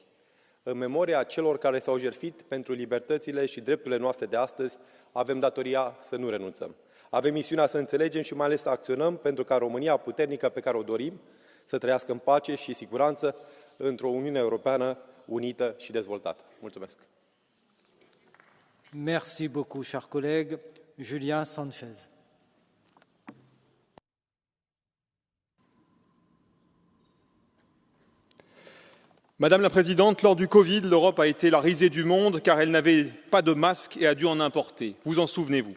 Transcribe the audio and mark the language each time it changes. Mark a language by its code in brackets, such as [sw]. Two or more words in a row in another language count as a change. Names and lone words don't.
[ro] În memoria celor care s-au jertfit pentru libertățile și drepturile noastre de astăzi, avem datoria să nu renunțăm. Avem misiunea să înțelegem și mai ales să acționăm pentru ca România puternică pe care o dorim să trăiască în pace și siguranță într-o Uniune Europeană unită și dezvoltată. Mulțumesc! [fr] Merci beaucoup, chers collègues. Julien Sanchez. Madame la Présidente, lors du Covid, l'Europe a été la risée du monde car elle n'avait pas de masques et a dû en importer.